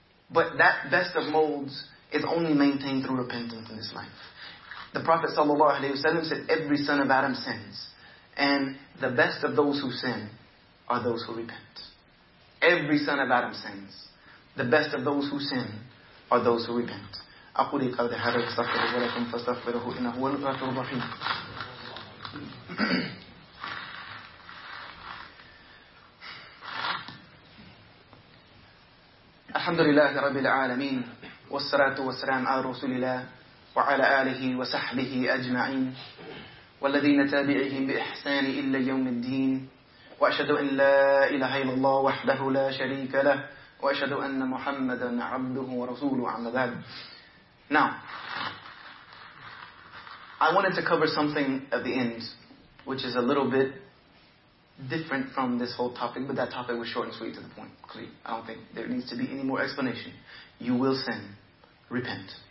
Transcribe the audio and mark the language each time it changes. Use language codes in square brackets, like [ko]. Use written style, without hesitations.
[en] But that best of molds is only maintained through repentance in this life. The Prophet [ar] sallallahu alayhi wa sallam [en] said, every son of Adam sins. And the best of those who sin are those who repent. Every son of Adam sins. The best of those who sin are those who repent. [ar] أقول قد هذا استغفر ولكم فاستغفره إنه هو الغفور الرحيم. الحمد لله رب العالمين والصلاة والسلام على رسول الله وعلى آله وصحبه أجمعين والذين تابعهم بإحسان إلى يوم الدين وأشهد أن لا إله إلا الله وحده لا شريك له وأشهد أن محمدا عبده ورسوله أما بعد. [en] Now, I wanted to cover something at the end, which is a little bit different from this whole topic, but that topic was short and sweet to the point, clear. I don't think there needs to be any more explanation. You will sin. Repent.